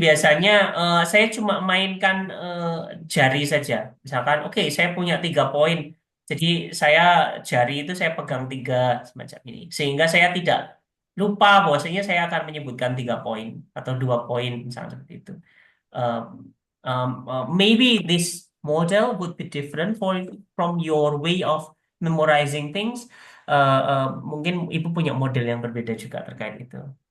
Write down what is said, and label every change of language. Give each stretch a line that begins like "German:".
Indonesian: biasanya saya cuma mainkan jari saja. Misalkan, oke, saya punya 3 poin. Jadi saya jari itu saya pegang tiga semacam ini. Sehingga saya tidak lupa bahwasanya saya akan menyebutkan 3 poin atau 2 poin misalnya seperti itu.
English: Um, Maybe this model would be different from your way of memorizing things.
Indonesian: Mungkin ibu punya model yang berbeda juga terkait itu.